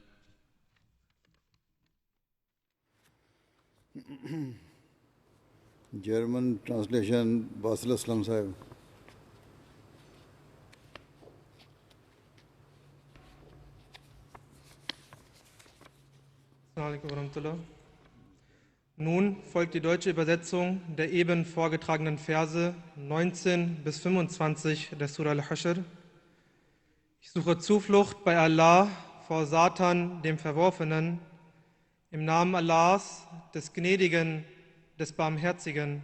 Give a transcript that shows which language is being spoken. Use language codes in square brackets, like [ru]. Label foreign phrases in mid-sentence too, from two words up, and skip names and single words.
[en] German translation [ur] باصل اسلم صاحب۔ [ar] السلام عليكم ورحمة الله. [de] Nun folgt die deutsche Übersetzung der eben vorgetragenen Verse 19 bis 25 der Surah Al-Hashr. Ich suche Zuflucht bei Allah vor Satan, dem Verworfenen, im Namen Allahs, des Gnädigen, des Barmherzigen.